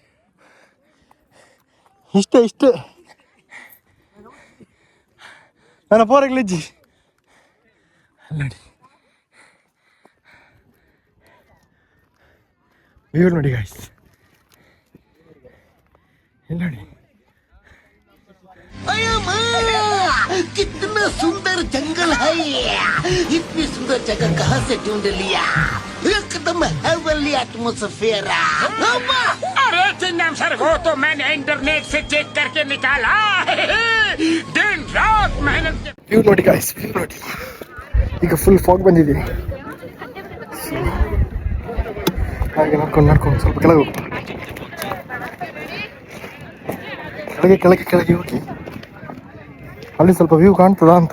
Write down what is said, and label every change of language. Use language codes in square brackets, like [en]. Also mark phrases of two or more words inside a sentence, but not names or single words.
[kn] ಇಷ್ಟೇ ನನ್ನ ಪೋರಗ್ಲಿಜ್ಜಿ ನೋಡಿ. ವ್ಯೂ ನೋಡಿ ಗೈಸ್, ಇಲ್ಲಿ ನೋಡಿ. [hi] कितना सुंदर जंगल है ये, इतनी सुंदर जगह कहाँ से ढूंढ लिया, एकदम [en] heavenly atmosphere. [hi] अरे चिन्नम सर, वो तो मैंने इंटरनेट से चेक करके निकाला. दिन रात मेहनत. [kn] ವ್ಯೂ ನೋಡಿ ಗೈಸ್, ವ್ಯೂ ನೋಡಿ. ಈಗ [en] full fog [kn] ಬಂದಿದೆ. ಹಾಗೆ ನಡ್ಕೊಂಡು ಸ್ವಲ್ಪ ಕೆಳಗೆ ಹೋಗಿ, ಕೆಳಗೆ ಹೋಗಿ ಅಲ್ಲಿ ಸ್ವಲ್ಪ ವ್ಯೂ ಕಾಣ್ತದ ಅಂತ.